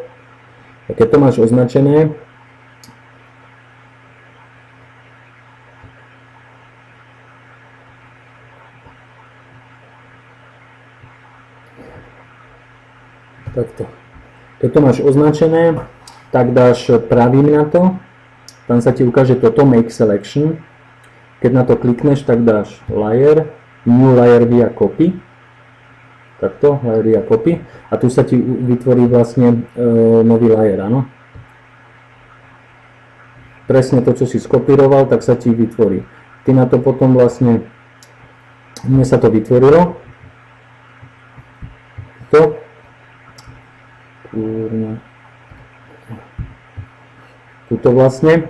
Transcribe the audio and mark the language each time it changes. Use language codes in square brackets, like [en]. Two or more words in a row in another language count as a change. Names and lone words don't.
[sk] A keď to máš označené, takto. Keď to máš označené, tak dáš pravým na to, tam sa ti ukáže toto [en] Make Selection. [sk] Keď na to klikneš, tak dáš [en] Layer, New Layer via Copy. Takto, Layer via Copy. [sk] A tu sa ti vytvorí vlastne nový layer, áno. Presne to, čo si skopíroval, tak sa ti vytvorí. Ty na to potom vlastne, mne sa to vytvorilo. Tuto vlastne.